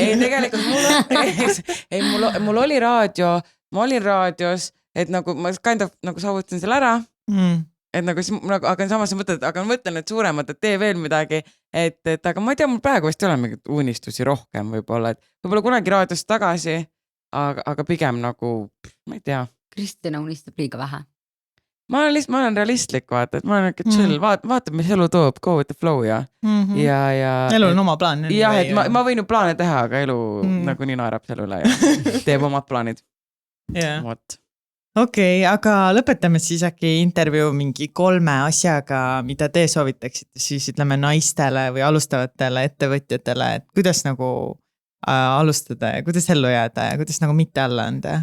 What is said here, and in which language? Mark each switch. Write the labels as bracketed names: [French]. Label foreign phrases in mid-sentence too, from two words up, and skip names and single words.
[Estonian] Ei, tegelikult mul oli raadio, ma olin raadios, et nagu ma nagu saavutasin selle ära, et nagu siis aga samas mõtled, aga ma mõtlen, et suuremad, et tee veel midagi, et aga ma ei tea, mul praegu vist ei ole mingit unistusi rohkem võib-olla, et võib-olla kunagi raadiosse tagasi, aga pigem nagu, ma ei tea. Kristina unistab liiga vähe. Ma olen realistlik, vaata, et ma olen chill, vaata, mis elu toob, [English] go with the flow ja. [Estonian] Elu on oma plaan. Jah, et ma võin ju plaane teha, aga elu nagu nii naerab selle üle ja teeb omad plaanid. Okei, aga lõpetame siis äkki intervjuu mingi 3 asjaga, mida te soovitaksite siis ütleme naistele või alustavatele ettevõtjatele, et kuidas nagu alustada ja kuidas ellu jääda ja kuidas nagu mitte alla anda?